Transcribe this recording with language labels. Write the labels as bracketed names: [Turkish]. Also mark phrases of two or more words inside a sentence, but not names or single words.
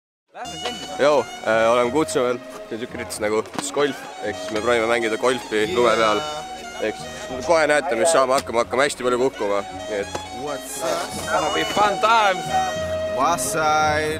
[Estonian] Joo, oleme kutsunud niisugune üritus nagu golf, ehk siis me proovime mängida golfi lume peal. Ehk kohe näete, mis saame hakkame hästi palju kukkuma. [English] What's up? It's gonna be fun times. West side.